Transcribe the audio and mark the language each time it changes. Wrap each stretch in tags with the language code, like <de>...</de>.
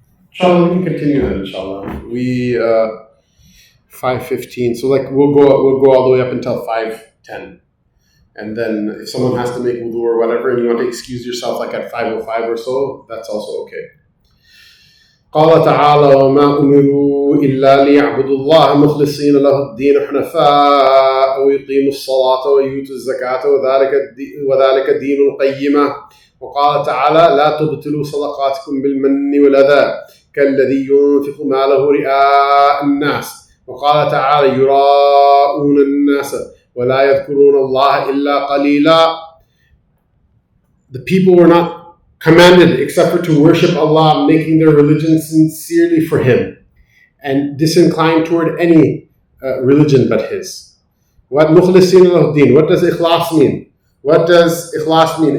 <en>Inshallah, we can continue then, inshallah. We 5:15, so we'll go all the way up until 5:10. And then if someone has to make wudu or whatever and you want to excuse yourself at 5:05 or so, that's also okay.</en> <ar>قال تعالى وما أمروا إلا ليعبدوا الله مخلصين له الدين حنفاء ويقيموا الصلاة ويؤتوا الزكاة وذلك دين القيمة. وقال تعالى لا تبطلوا صدقاتكم بالمن والأذى كالذي ينفق ماله رئاء الناس. وقال تعالى يراءون الناس ولا يذكرون الله إلا قليلا.</ar> <en>The people were not commanded except for to worship Allah, making their religion sincerely for Him and disinclined toward any religion but His. What mukhlisin al-din? What does ikhlas mean? What does ikhlas mean?</en>